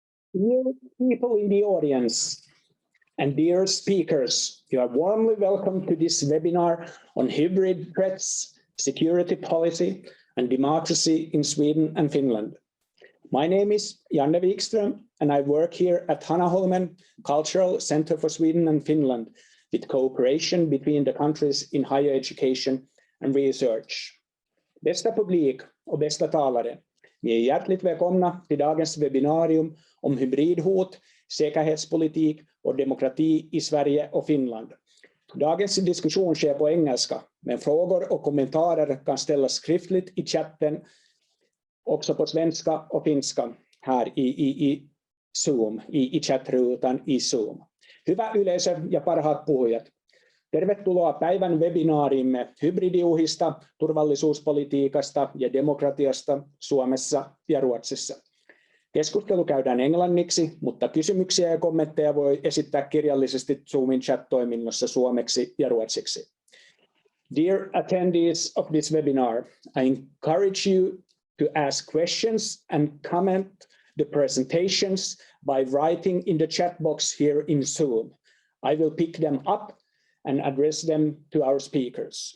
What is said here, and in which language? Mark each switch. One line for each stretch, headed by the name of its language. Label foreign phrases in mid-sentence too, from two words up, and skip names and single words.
English: Dear people in the audience and dear speakers, you are warmly welcome to this webinar on hybrid threats, security policy, and democracy in Sweden and Finland. My name is Janne Wikström, and I work here at Hanaholmen Cultural Center for Sweden and Finland with cooperation between the countries in higher education and research.
Swedish: Bästa publik och bästa talare, ni är hjärtligt välkomna till dagens webbinarium om hybridhot, säkerhetspolitik och demokrati i Sverige och Finland. Dagens diskussion sker på engelska, men frågor och kommentarer kan ställas skriftligt i chatten, också på svenska och finska här i Zoom, i chatruutan i Zoom.
Finnish: Hyvä yleisö ja parhaat puhujat, tervetuloa päivän webinaariimme hybridiuhista, turvallisuuspolitiikasta ja demokratiasta Suomessa ja Ruotsissa. Keskustelu käydään englanniksi, mutta kysymyksiä ja kommentteja voi esittää kirjallisesti Zoomin chat-toiminnossa suomeksi ja ruotsiksi.
English: Dear attendees of this webinar, I encourage you to ask questions and comment the presentations by writing in the chat box here in Zoom. I will pick them up and address them to our speakers.